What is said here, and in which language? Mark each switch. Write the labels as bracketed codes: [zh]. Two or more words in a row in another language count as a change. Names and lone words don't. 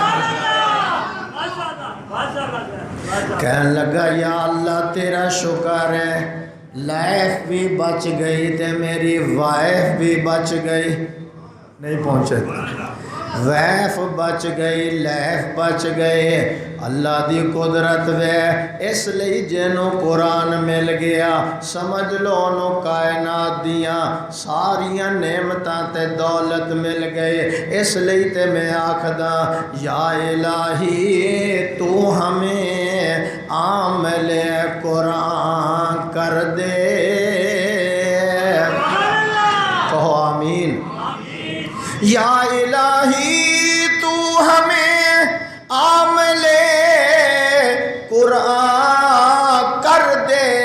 [pa] کہنے لگا یا اللہ تیرا شکر ہے، لائف بھی بچ گئی تے میری وائف بھی بچ گئی، نہیں پہنچے ویف بچ گئی، لائف بچ گئی، اللہ دی قدرت وے، اس لئی جنوں قرآن مل گیا، سمجھ لو نو کائنات دیاں ساریاں نعمتاں تے دولت مل گئی، اس لئی تے میں آکھدا [ur] یا الہی تو ہمیں عامل قرآن کر دے، [pa] کہو آمین۔ [ur] یا الہی تو ہمیں عامل قرآن کر دے،